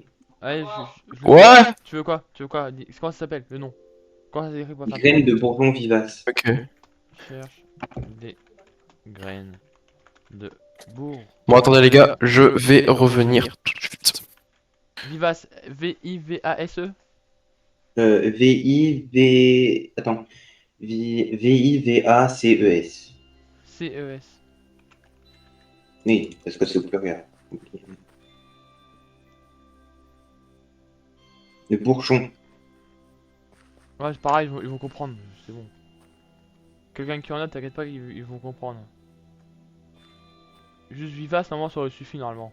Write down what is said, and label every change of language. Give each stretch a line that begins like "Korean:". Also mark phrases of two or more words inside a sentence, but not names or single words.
French: Allez, je le fais. Ouais. Tu veux quoi? Tu veux quoi? Comment ça s'appelle? Le nom. Comment ça s'écrit pour faire ta graines demande? de bourgeon vivace. Ok. Cherche des graines de bourg. Bon, attendez les gars, je vais revenir tout de suite. Vivace, V-I-V-A-S-E. V-I-V... Attends. V-I-V-A-C-E-S. C-E-S. Oui, parce que c'est au pluriel. Le bourgeon. Ouais, c'est pareil, ils vont comprendre. C'est bon. Quelqu'un qui en a, t'inquiète pas, ils vont comprendre. Juste vivace, normalement, ça aurait suffi normalement.